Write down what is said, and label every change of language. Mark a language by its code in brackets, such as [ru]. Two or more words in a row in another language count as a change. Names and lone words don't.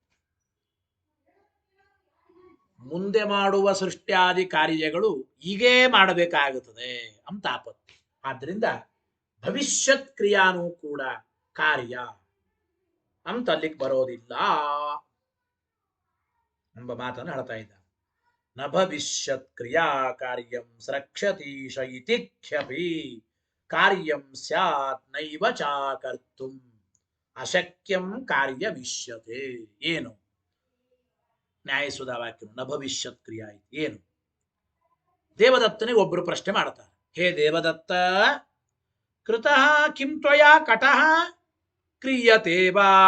[kn] ಮುಂದೆ ಮಾಡುವ ಸೃಷ್ಟ್ಯಾದಿ ಕಾರ್ಯಗಳು ಹೀಗೇ ಮಾಡಬೇಕಾಗುತ್ತದೆ ಅಂತ ಆಪತ್ತಿ. ಆದ್ರಿಂದ ಭವಿಷ್ಯತ್ ಕ್ರಿಯಾನೂ ಕೂಡ ಕಾರ್ಯ ಅಂತ ಅಲ್ಲಿಗೆ ಬರೋದಿಲ್ಲ ಎಂಬ ಮಾತನ್ನು ಹೇಳ್ತಾ ಇದ್ದ. [sa] ನ ಭವಿಷ್ಯತ್ ಕ್ರಿಯಾ ಕಾರ್ಯಂ ಸ್ರಕ್ಷತೀಶ ಇತಿ ಖ್ಯಪಿ ಕಾರ್ಯಂ ಸ್ಯಾತ್ ನೈವ ಚಾಕರ್ತುಂ ಅಶಕ್ಯಂ ಕಾರ್ಯವಿಷ್ಯತೆ. [kn] ಏನು ನ್ಯಾಯಸುಧಾ ವಾಕ್ಯ [sa] ನ ಭವಿಷ್ಯತ್ ಕ್ರಿಯಾ [kn] ಏನು? ದೇವದತ್ತನಿಗೆ ಒಬ್ಬರು ಪ್ರಶ್ನೆ ಮಾಡ್ತಾರೆ. [sa] ಹೇ ದೇವದತ್ತ, ಕೃತಃ ಕಿಂ ತ್ವಯಾ ಕಟಃ ಕ್ರಿಯತೆ ವಾ?